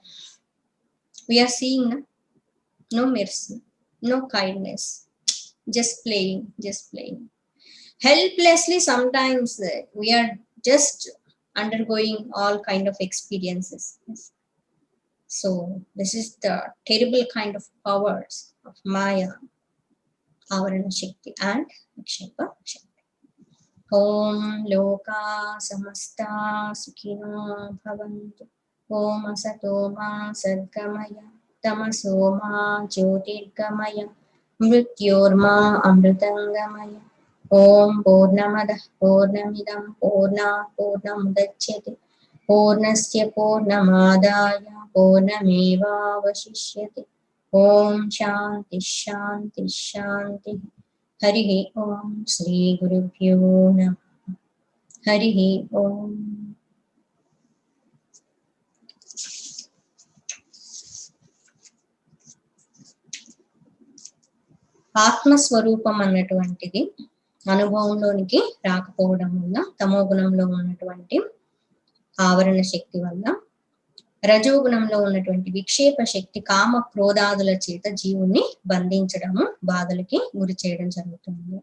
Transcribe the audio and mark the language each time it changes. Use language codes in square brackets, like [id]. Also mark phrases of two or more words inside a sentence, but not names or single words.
[en] We are seeing no mercy, no kindness, just playing. Helplessly sometimes we are just undergoing all kind of experiences. So this is the terrible kind of powers of Maya, [sa] आवरण शक्ति [en] and [sa] विक्षेप शक्ति. ॐ लोकाः समस्ताः सुखिनो भवन्तु. ॐ असतो मा सद्गमय तमसो मा ज्योतिर्गमय मृत्योर्मा अमृतङ्गमय. ॐ पूर्णमदः पूर्णमिदं पूर्णात् पूर्णमुदच्यते पूर्णस्य पूर्णमादाय पूर्णमेवावशिष्यते. ॐ शान्तिः शान्तिः शान्तिः. हरिः ॐ श्री गुरुभ्यो नमः. हरिः ॐ. [te] ఆత్మస్వరూపం అన్నటువంటిది అనుభవంలోనికి రాకపోవడం వల్ల, తమోగుణంలో ఉన్నటువంటి ఆవరణ శక్తి వల్ల, రజోగుణంలో ఉన్నటువంటి విక్షేప శక్తి కామ క్రోధాదుల చేత జీవుని బంధించడము, బాధలకి గురి చేయడం జరుగుతుంది.